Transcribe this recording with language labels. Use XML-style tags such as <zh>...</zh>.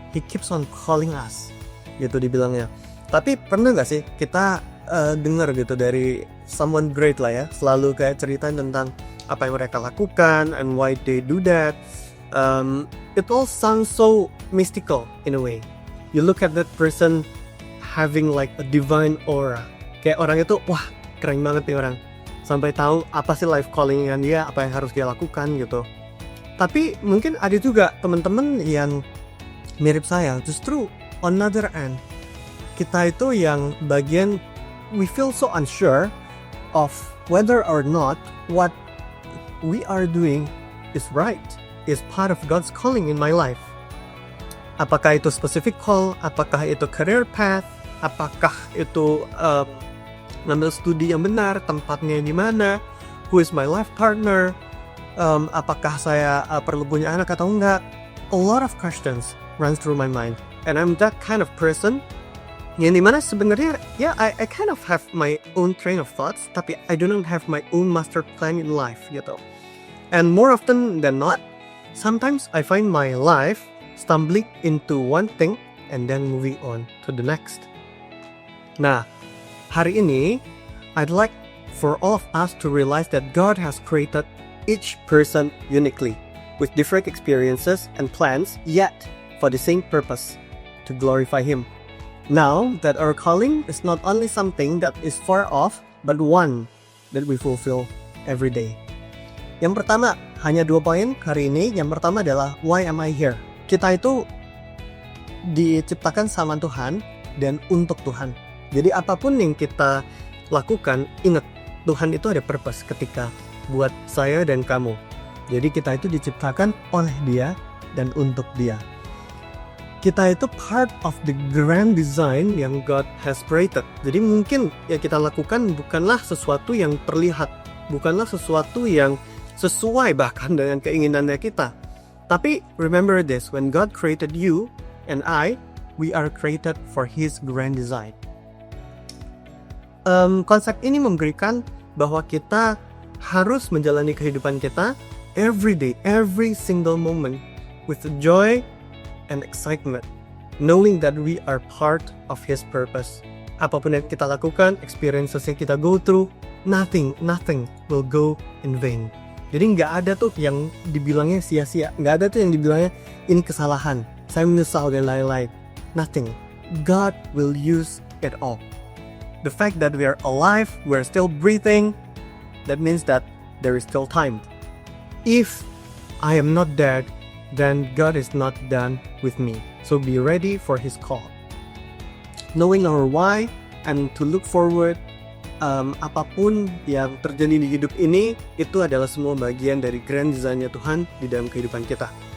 <id>He keeps on calling us, gitu dibilangnya. Tapi pernah gak sih kita dengar gitu dari someone great lah ya, selalu kayak cerita tentang apa yang mereka lakukan and why they do that.</id> <en>It all sounds so mystical in a way. You look at that person having like a divine aura.</en> <id>Kayak orang itu, wah keren banget nih orang. Sampai tahu apa sih life calling-nya dia, apa yang harus dia lakukan gitu. Tapi mungkin ada juga teman-teman yang mirip saya, justru on other end.</id> <en>Kita itu yang bagian we feel so unsure of whether or not what we are doing is right, is part of God's calling in my life.</en> <id>Apakah itu specific call, apakah itu career path, apakah itu ngambil studi yang benar, tempatnya di mana, who is my life partner, apakah saya perlu punya anak atau enggak.</id> <en>A lot of questions runs through my mind, and I'm that kind of person yang dimana sebenarnya ya I kind of have my own train of thoughts, tapi I do not have my own master plan in life gitu. And more often than not, sometimes I find my life stumbling into one thing and then moving on to the next. Nah, hari ini I'd like for all of us to realize that God has created each person uniquely with different experiences and plans, yet for the same purpose, to glorify Him. Now that our calling is not only something that is far off, but one that we fulfill every day.</en> <id>Yang pertama, hanya 2 poin hari ini. Yang pertama adalah, why am I here? Kita itu diciptakan sama Tuhan dan untuk Tuhan. Jadi apapun yang kita lakukan, ingat, Tuhan itu ada purpose ketika buat saya dan kamu. Jadi kita itu diciptakan oleh Dia dan untuk Dia.</id> <en>Kita itu part of the grand design yang God has created.</en> <id>Jadi mungkin yang kita lakukan bukanlah sesuatu yang terlihat, bukanlah sesuatu yang sesuai bahkan dengan keinginannya kita.</id> <en>Tapi remember this, when God created you and I, we are created for His grand design. Konsep ini memberikan bahwa kita harus menjalani kehidupan kita every day, every single moment with joy and excitement, knowing that we are part of His purpose. Apapun yang kita lakukan, experiences yang kita go through, nothing will go in vain.</en> <id>Jadi nggak ada tuh yang dibilangnya sia-sia, nggak ada tuh yang dibilangnya ini kesalahan, saya menyesal dan lain-lain.</id> <en>Nothing. God will use it all. The fact that we are alive, we are still breathing, that means that there is still time. If I am not dead, then God is not done with me. So be ready for His call.</en> <id>Knowing our why and to look forward, apapun yang terjadi di hidup ini, itu adalah semua bagian dari grand design-nya Tuhan di dalam kehidupan kita.</id>